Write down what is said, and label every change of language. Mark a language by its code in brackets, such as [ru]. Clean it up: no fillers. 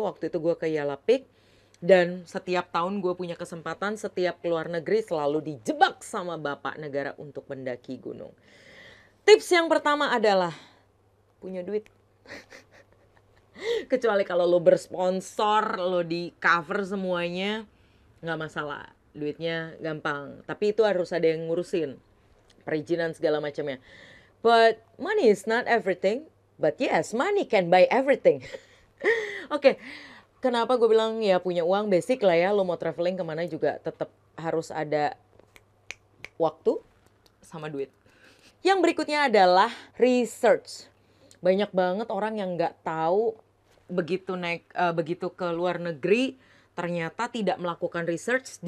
[id] Waktu itu gue ke Yala Peak. Dan setiap tahun gue punya kesempatan setiap keluar negeri selalu dijebak sama bapak negara untuk mendaki gunung. Tips yang pertama adalah punya duit. Kecuali kalau lo bersponsor, lo di cover semuanya, nggak masalah. Duitnya gampang. Tapi itu harus ada yang ngurusin. Perizinan segala macamnya. [en] But money is not everything. But yes, money can buy everything. [id] Oke, kenapa gue bilang ya punya uang basic lah ya. Lo mau traveling kemana juga tetap harus ada waktu sama duit. Yang berikutnya adalah research. Banyak banget orang yang nggak tahu begitu ke luar negeri ternyata tidak melakukan research.